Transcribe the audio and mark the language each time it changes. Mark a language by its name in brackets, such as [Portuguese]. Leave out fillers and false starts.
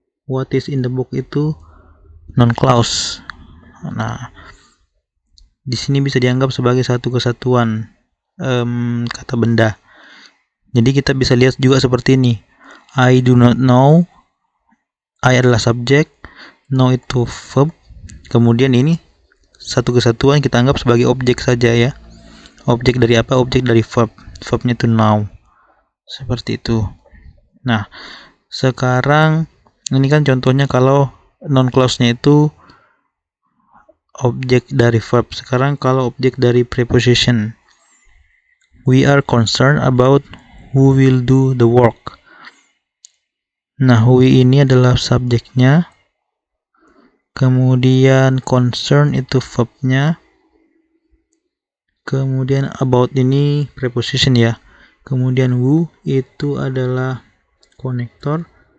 [English] What is in the book itu non clause. [Indonesian] Nah, di sini bisa dianggap sebagai satu kesatuan kata benda. Jadi kita bisa lihat juga seperti ini. [English] I do not know. [Indonesian] I adalah subjek, know itu verb. Kemudian ini satu kesatuan kita anggap sebagai objek saja ya. Objek dari apa? Objek dari verb. Verbnya itu now. Seperti itu. Nah, sekarang ini kan contohnya kalau non clause-nya itu objek dari verb. Sekarang kalau objek dari preposition. [English] We are concerned about who will do the work. [Indonesian] Nah, we ini adalah subjeknya. Kemudian concern itu verbnya. Kemudian about ini preposition ya. Kemudian who itu adalah konektor.